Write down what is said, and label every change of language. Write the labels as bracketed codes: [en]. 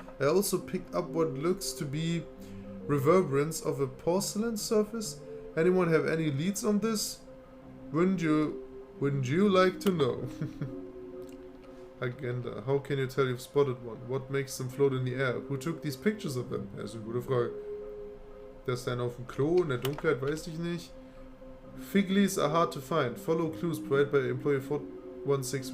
[en] I also picked up what looks to be reverberance of a porcelain surface. Anyone have any leads on this? Wouldn't you Wouldn't you like to know? Agenda. How can you tell you've spotted one? What makes them float in the air? Who took these pictures of them? [de] Das ist eine gute Frage. Der ist dann auf dem Klo in der Dunkelheit, weiß ich nicht. [en] Fig leaves are hard to find. Follow clues provided by employee 416.